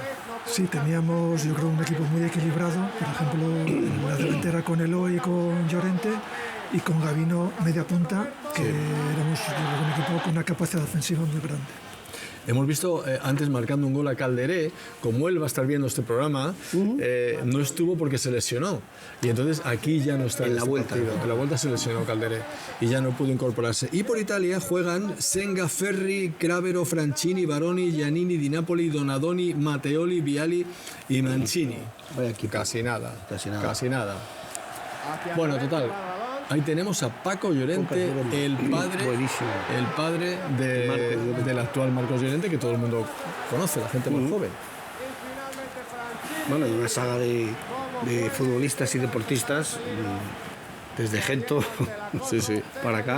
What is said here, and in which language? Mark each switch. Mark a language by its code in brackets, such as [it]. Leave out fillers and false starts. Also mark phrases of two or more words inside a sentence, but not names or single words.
[es] Sí, teníamos, yo creo, un equipo muy equilibrado. Por ejemplo, en la delantera con Eloy y con Llorente, y con Gabino media punta, que éramos un equipo con una capacidad ofensiva muy grande. Hemos visto antes marcando un gol a Calderé. Como él va a estar viendo este programa, no estuvo porque se lesionó, y entonces aquí ya no está en la vuelta. En la vuelta se lesionó Calderé y ya no pudo incorporarse. Y por Italia juegan Senga, Ferri, Cravero, Franchini, Baroni, Giannini, Di Napoli, Donadoni, Matteoli, Viali y Mancini. Casi nada. Bueno, total. Ahí tenemos a Paco Llorente, el padre del actual Marcos Llorente, que todo el mundo conoce, la gente más joven. Bueno, hay una saga de futbolistas y deportistas desde Gento para acá.